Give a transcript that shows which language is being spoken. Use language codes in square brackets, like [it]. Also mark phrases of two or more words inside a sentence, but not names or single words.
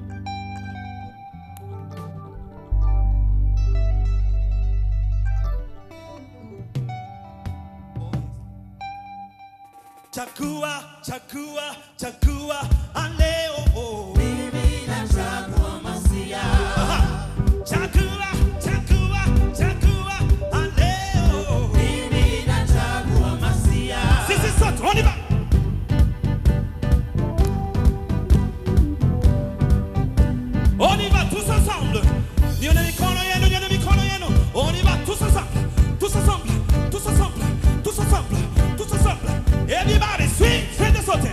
[sw] Chagua, chagua, chagua leo. Mimi nachagua Masia. Chagua, chagua, chagua leo. Mimi nachagua Masia. Sisi sote, waniba. [fr] On y va tous ensemble. [sw] Nione mikono yenu, nione mikono yenu. [fr] On y va tous ensemble, tous ensemble, tous ensemble, tous ensemble, tous ensemble. [en] Everybody swing, swing [fr] de sauter.